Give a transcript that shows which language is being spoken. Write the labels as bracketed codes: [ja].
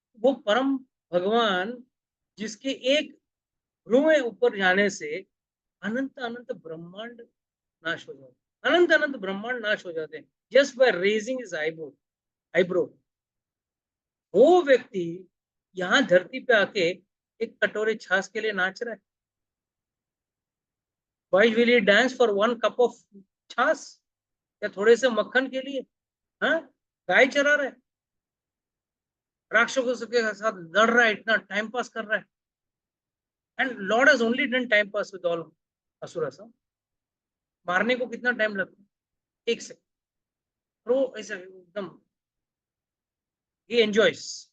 [hi] वो परम भगवान जिसके एक रुए ऊपर जाने से अनंत अनंत ब्रह्मांड नाश हो जाते, अनंत अनंत ब्रह्मांड नाश हो जाते हैं, [en] Just by raising his eyebrow. [hi] वो व्यक्ति यहाँ धरती पे आके एक कटोरे छाछ के लिए नाच रहा है। [en] Why will he dance for one cup of छाछ [hi] या थोड़े से मक्खन के लिए? हाँ, गाय चरा रहा है, राक्षसों के साथ लड़ रहा है, इतना टाइम पास कर रहा है। [en] And lord has only done time pass with all asuras. [hi] मारने को कितना टाइम लगता है? 1 सेकंड। वो ऐसा एकदम ही [en] Enjoys.